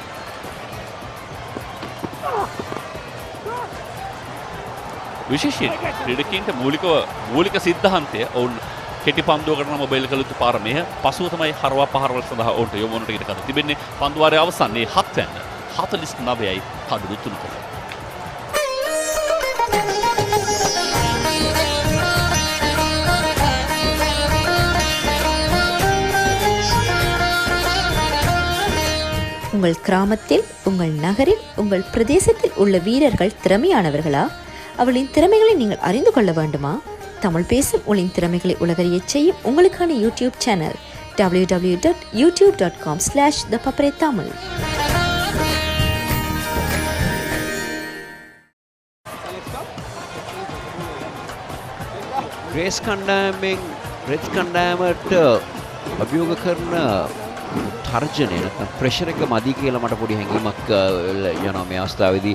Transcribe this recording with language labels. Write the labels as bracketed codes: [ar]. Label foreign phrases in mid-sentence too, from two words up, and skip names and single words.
[si] විශේෂයෙන් ක්‍රීඩකයන්ට මූලික සිද්ධාන්තය ඔවුන් කෙටි පන්දුවකට නම් බෙල් කළ යුතු පාර මෙහ පසුව තමයි හරවා පහරවල් සඳහා ඔවුන්ට යොමු වන ටිකට කතා තිබෙන්නේ. පන්දුවාරයේ අවසානයේ 7 වෙනි 49යි කඩළු 3කට. [ta] உங்கள் கிராமத்தில் உங்கள் நகரில் உங்கள் பிரதேசத்தில் உள்ள வீரர்கள் திறமையானவர்களா? அவளின் திறமைகளை நீங்கள் அறிந்து கொள்ள வேண்டுமா? தமிழ் பேசும் உங்களின் திறமைகளை உலகறியச் செய்யும் உங்களுக்கான யூடியூப் சேனல் www.youtube.com/thepapare [si] ග්‍රේස් කණ්ඩායමෙන් රෙඩ්ස් කණ්ඩායමට අභියෝග කරන තර්ජනය නැත්නම් ප්‍රෙෂර් එක මදි කියලා මට පොඩි හැඟීමක් යනවා මේ අවස්ථාවේදී.